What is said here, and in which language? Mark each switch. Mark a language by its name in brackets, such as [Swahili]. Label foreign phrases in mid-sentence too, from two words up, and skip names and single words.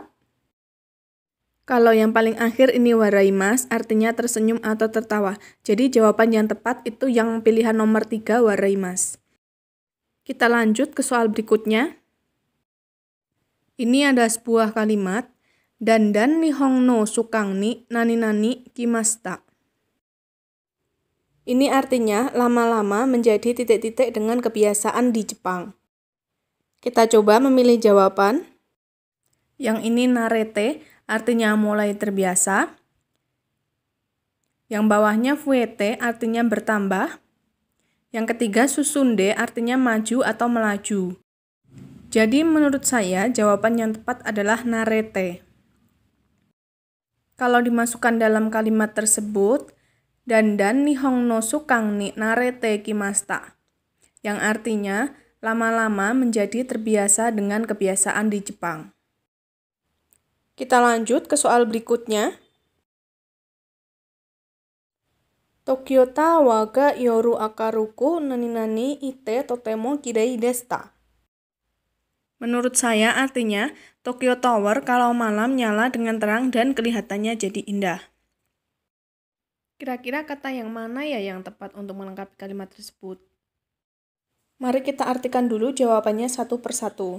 [Indonesian] Kalau yang paling akhir ini waraimas, artinya tersenyum atau tertawa. Jadi jawaban yang tepat itu yang pilihan nomor 3, waraimas. Kita lanjut ke soal berikutnya. Ini ada sebuah kalimat, [Japanese] だんだん 日本 の 習慣 に なになに きました. [Indonesian] Ini artinya lama-lama menjadi titik-titik dengan kebiasaan di Jepang. Kita coba memilih jawaban. Yang ini narete, artinya mulai terbiasa. Yang bawahnya fuete, artinya bertambah. Yang ketiga susunde, artinya maju atau melaju. Jadi menurut saya, jawaban yang tepat adalah narete. Kalau dimasukkan dalam kalimat tersebut, [Japanese] だんだん 日本 の 習慣 に 慣れて きました. [Indonesian] Yang artinya, lama-lama menjadi terbiasa dengan kebiasaan di Jepang. Kita lanjut ke soal berikutnya. [Japanese] 東京タワーが 夜 明るく なになに いて とても きれい でした. [Indonesian] Menurut saya artinya, Tokyo Tower kalau malam nyala dengan terang dan kelihatannya jadi indah. Kira-kira kata yang mana ya yang tepat untuk melengkapi kalimat tersebut? Mari kita artikan dulu jawabannya satu persatu.